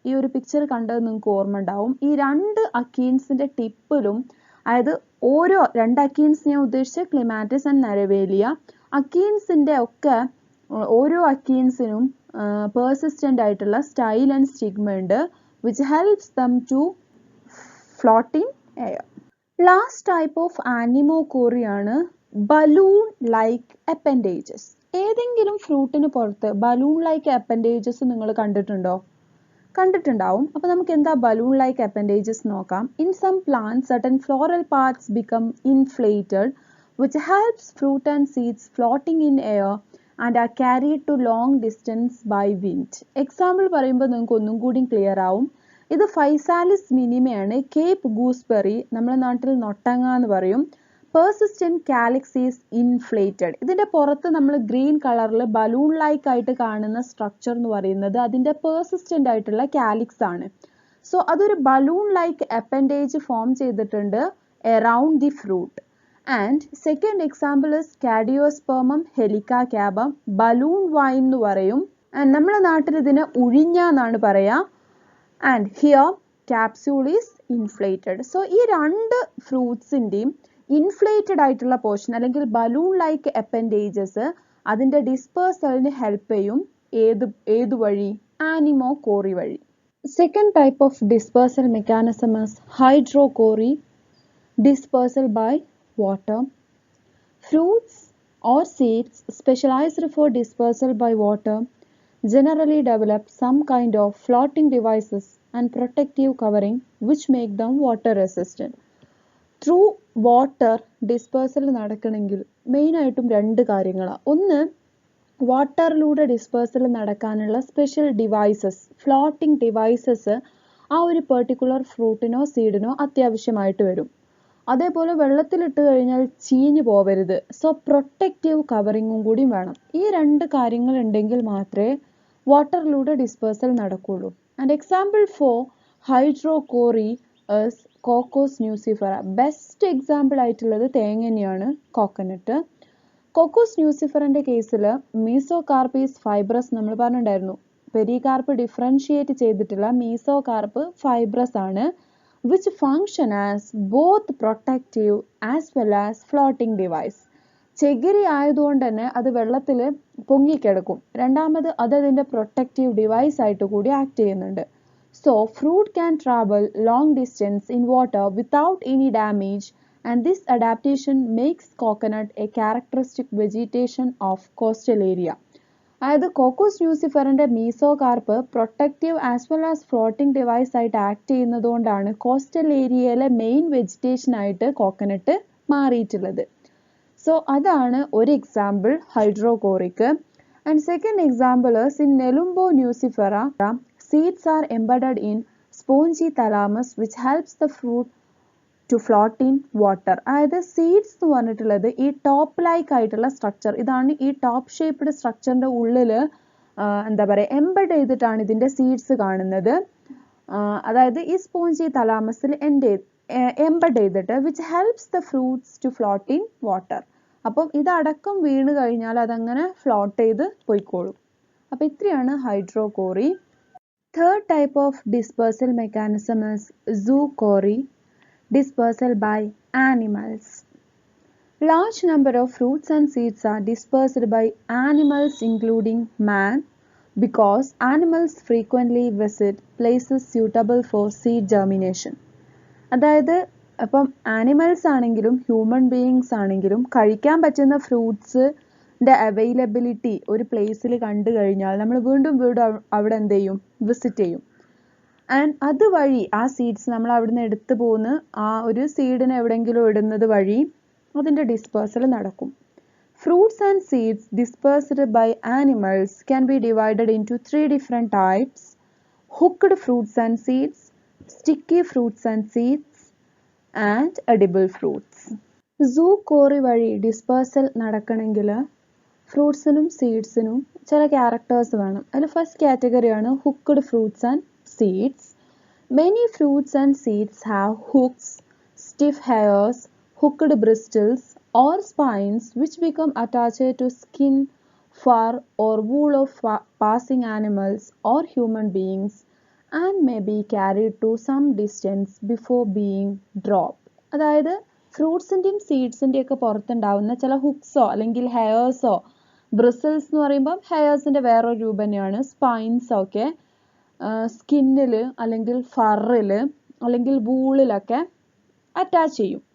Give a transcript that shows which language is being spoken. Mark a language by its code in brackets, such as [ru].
[ml] ഈ ഒരു പിക്ചർ കണ്ടത് നിങ്ങൾക്ക് ഓർമ്മ ഉണ്ടാവും. ഈ രണ്ട് അക്കീൻസിന്റെ ടിപ്പിലും, അതായത് ഓരോ രണ്ട് അക്കീൻസ് ഞാൻ ഉദ്ദേശിച്ച ക്ലിമാറ്റിസ് ആൻഡ് നരവേലിയ, അക്കീൻസിന്റെ ഒക്കെ ഓരോ അക്കീൻസിനും പെർസിസ്റ്റന്റ് ആയിട്ടുള്ള സ്റ്റൈൽ ആൻഡ് സ്റ്റിഗ്മ ഉണ്ട് [en] which helps them to float in air. Last type of anemochoria [ml] ആണ് [en] balloon like appendages. [ml] ഏതെങ്കിലും ഫ്രൂട്ടിന് പുറത്ത് balloon like appendages നിങ്ങൾ കണ്ടിട്ടുണ്ടോ? കണ്ടിട്ടുണ്ടാവും. അപ്പോൾ നമുക്ക് എന്താ balloon like appendages നോക്കാം. [en] In some plants certain floral parts become inflated which helps fruit and seeds floating in air and are carried to long distance by wind. [ml] Example പറയുമ്പോൾ നിങ്ങൾക്ക് ഒന്നും കൂടി ക്ലിയർ ആവും. ഇത് ഫൈസാലിസ് മിനിമയാണ്. കേപ്പ് ഗൂസ്ബെറി, നമ്മുടെ നാട്ടിൽ നൊട്ടങ്ങ എന്ന് പറയും. [en] Persistent calyx is inflated. [ml] ഇതിൻ്റെ പുറത്ത് നമ്മൾ ഗ്രീൻ കളറിൽ ബലൂൺ ലൈക്ക് ആയിട്ട് കാണുന്ന സ്ട്രക്ചർ എന്ന് പറയുന്നത് അതിൻ്റെ പെർസിസ്റ്റന്റ് ആയിട്ടുള്ള കാലിക്സ് ആണ്. സോ അതൊരു ബലൂൺ ലൈക്ക് അപ്പൻഡേജ് ഫോം ചെയ്തിട്ടുണ്ട് around the fruit. And second example is കാഡിയോസ്പെർമം ഹെലിക്ക ക്യാബം, balloon wine എന്ന് പറയും. ആൻഡ് നമ്മുടെ നാട്ടിൽ ഇതിന് ഉഴിഞ്ഞ എന്നാണ് പറയുക. [en] And here capsule is inflated. [ml] So ഈ രണ്ട് ഫ്രൂട്ട്സിൻ്റെയും ഇൻഫ്ലേറ്റഡ് ആയിട്ടുള്ള പോർഷൻ അല്ലെങ്കിൽ ബലൂൺ ലൈക്ക് അപ്പൻഡേജസ് അതിൻ്റെ ഡിസ്പേഴ്സലിന് ഹെൽപ്പ് ചെയ്യും. ഏത് വഴി? ആനിമോകോറി വഴി. [en] Second type of dispersal mechanism is hydrocory, dispersal by water. Fruits or seeds specialized for dispersal by water generally develop some kind of floating devices and protective covering which make them water resistant. [ml] Through water dispersal നടക്കണമെങ്കിൽ മെയിനായിട്ടും രണ്ട് കാര്യങ്ങളാണ്. ഒന്ന്, വാട്ടറിലൂടെ dispersal നടക്കാനുള്ള special devices, floating devices ആ ഒരു particular ഫ്രൂട്ടിനോ സീഡിനോ അത്യാവശ്യമായിട്ട് വരും. അതേപോലെ വെള്ളത്തിലിട്ട് കഴിഞ്ഞാൽ ചീഞ്ഞു പോവരുത്. സോ പ്രൊട്ടക്റ്റീവ് കവറിങ്ങും കൂടി വേണം. ഈ രണ്ട് കാര്യങ്ങൾ ഉണ്ടെങ്കിൽ മാത്രമേ വാട്ടറിലൂടെ ഡിസ്പേഴ്സൽ നടക്കുള്ളൂ. [en] And example for hydrocory is Cocos nucifera. [ml] Best example ആയിട്ടുള്ളത് തേങ്ങ തന്നെയാണ്, കോക്കനട്ട്. കോക്കോസ് ന്യൂസിഫറിന്റെ കേസിൽ മീസോകാർപ്പീസ് ഫൈബ്രസ് നമ്മൾ പറഞ്ഞിട്ടുണ്ടായിരുന്നു. പെരികാർപ്പ് ഡിഫറൻഷിയേറ്റ് ചെയ്തിട്ടുള്ള മീസോകാർപ്പ് ഫൈബ്രസ് ആണ്, [en] which function as both protective as well as floating device. [ml] ചകിരി ആയതുകൊണ്ട് തന്നെ അത് വെള്ളത്തിൽ പൊങ്ങിക്കിടക്കും. രണ്ടാമത് അത് അതിൻ്റെ പ്രൊട്ടക്റ്റീവ് ഡിവൈസ് ആയിട്ട് കൂടി ആക്ട് ചെയ്യുന്നുണ്ട്. [en] So fruit can travel long distance in water without any damage, and this adaptation makes coconut a characteristic vegetation of coastal area. [ml] അതായത് Cocos ന്യൂസിഫറിന്റെ mesocarp protective as well as floating device ആയിട്ട് act ചെയ്യുന്നത് കൊണ്ടാണ് coastal ഏരിയയിലെ main vegetation ആയിട്ട് coconut മാറിയിട്ടുള്ളത്. So അതാണ് ഒരു example ഹൈഡ്രോകോറിക്ക്. [en] And second example in Nelumbo nucifera. Seeds are embedded in spongy thalamus which helps the fruit to float in water. [ml] അതായത് seeds എന്ന് പറഞ്ഞിട്ടുള്ളത് ഈ ടോപ്പ് ലൈക്ക് ആയിട്ടുള്ള സ്ട്രക്ചർ, ഇതാണ് ഈ ടോപ്പ് ഷേപ്ഡ് സ്ട്രക്ചറിന്റെ ഉള്ളിൽ എന്താ പറയുക എംബഡ് ചെയ്തിട്ടാണ് ഇതിന്റെ സീഡ്സ് കാണുന്നത്. അതായത് ഈ സ്പോഞ്ചി തലാമസിൽ എംബഡ് ചെയ്തിട്ട് [en] Which helps the fruits to float in water. [ml] അപ്പം ഇതടക്കം വീണ് കഴിഞ്ഞാൽ അതങ്ങനെ ഫ്ലോട്ട് ചെയ്ത് പോയിക്കോളും. അപ്പം ഇത്രയാണ് ഹൈഡ്രോകോറി. [en] Third type of dispersal mechanism is zoocory, dispersal by animals. Large number of fruits and seeds are dispersed by animals including man because animals frequently visit places suitable for seed germination. [ml] അതായത് അപ്പം animals ആണെങ്കിലും human beings ആണെങ്കിലും കഴിക്കാൻ പറ്റുന്ന fruits availability ഒരു പ്ലേസിൽ കണ്ടു കഴിഞ്ഞാൽ നമ്മൾ വീണ്ടും അവിടെ എന്ത് ചെയ്യും, വിസിറ്റ് ചെയ്യും. ആൻഡ് അതുവഴി ആ സീഡ്സ് നമ്മൾ അവിടുന്ന് എടുത്തു പോകുന്ന ആ ഒരു സീഡിനെ എവിടെയെങ്കിലും ഇടുന്നത് വഴി അതിൻ്റെ ഡിസ്പേഴ്സൽ നടക്കും. [en] Fruits and seeds dispersed by animals can be divided into 3 different types: hooked fruits and seeds, sticky fruits and seeds, and edible fruits. [ml] സൂകോറി വഴി ഡിസ്പേഴ്സൽ നടക്കണമെങ്കിൽ ഫ്രൂട്ട്സിനും സീഡ്സിനും ചില ക്യാരക്ടേഴ്സ് വേണം. അതിൽ first കാറ്റഗറിയാണ് ഹുക്ക്ഡ് fruits and seeds. [en] Many fruits and seeds have hooks, stiff hairs, hooked bristles or spines which become attached to skin, fur or wool of passing animals or human beings and may be carried to some distance before being dropped. [ml] അതായത് ഫ്രൂട്ട്സിൻ്റെയും സീഡ്സിൻ്റെയും ഒക്കെ പുറത്തുണ്ടാവുന്ന ചില ഹുക്സോ അല്ലെങ്കിൽ ഹെയർസോ, bristles എന്ന് പറയുമ്പം ഹെയർസിൻ്റെ വേറൊരു രൂപം തന്നെയാണ്. സ്പൈൻസോ ഒക്കെ സ്കിന്നിൽ അല്ലെങ്കിൽ ഫറിൽ അല്ലെങ്കിൽ വൂളിലൊക്കെ അറ്റാച്ച് ചെയ്യും.